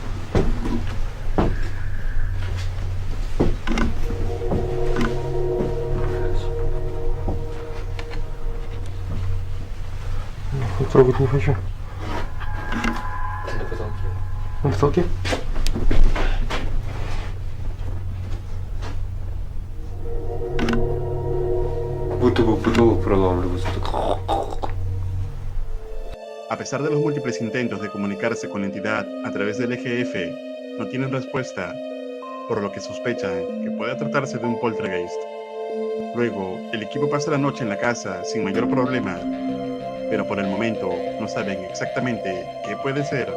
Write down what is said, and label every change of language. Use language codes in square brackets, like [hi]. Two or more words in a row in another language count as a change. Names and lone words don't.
[ru] Трогать не хочу. Ты на потолке. На потолке? Будто бы потолок проламливается. [es] A pesar de los múltiples intentos de comunicarse con la entidad a través del EGF, no tienen respuesta, por lo que sospechan que puede tratarse de un poltergeist. Luego, el equipo pasa la noche en la casa sin mayor problema, pero por el momento no saben exactamente qué puede ser.